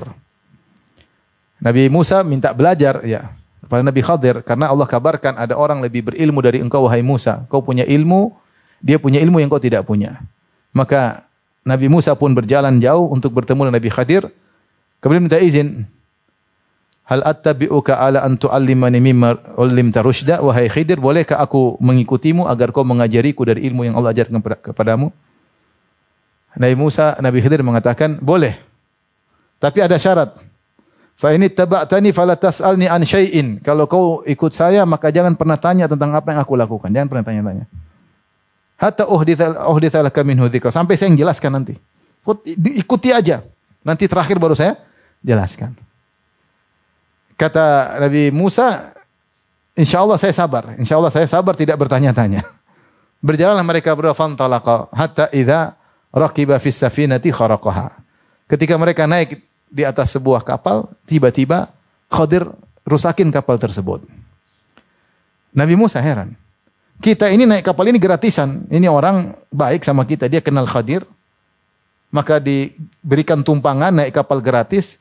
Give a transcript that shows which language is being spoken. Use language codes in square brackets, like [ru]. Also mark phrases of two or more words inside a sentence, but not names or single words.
[id] Nabi Musa minta belajar ya kepada Nabi Khadir karena Allah kabarkan ada orang lebih berilmu dari engkau wahai Musa. Kau punya ilmu, dia punya ilmu yang kau tidak punya. Maka Nabi Musa pun berjalan jauh untuk bertemu dengan Nabi Khadir. Kemudian minta izin. [ar] Hal attabi'uka ala an tu'allimani mimma 'ullimta rusyda, [id] wahai Khidir, bolehkah aku mengikutimu agar kau mengajariku dari ilmu yang Allah ajarkan kepadamu? Nabi Khidir mengatakan, boleh. Tapi ada syarat. [ar] Fa in ittaba'tani fala tas'alni an syai'in. [id] Kalau kau ikut saya maka jangan pernah tanya tentang apa yang aku lakukan. Jangan pernah tanya-tanya. [ar] Hatta uhditha laka minhu dzikra. [id] Sampai saya yang jelaskan nanti. Ikuti aja. Nanti terakhir baru saya jelaskan. Kata Nabi Musa, insyaallah saya sabar. Insyaallah saya sabar tidak bertanya-tanya. Berjalanlah mereka berdua [ar] fantalaqa hatta idza raqiba fis safinati kharaqaha. [id] Ketika mereka naik di atas sebuah kapal, tiba-tiba Khadir rusakin kapal tersebut. Nabi Musa heran. Kita ini naik kapal ini gratisan. Ini orang baik sama kita. Dia kenal Khadir. Maka diberikan tumpangan naik kapal gratis.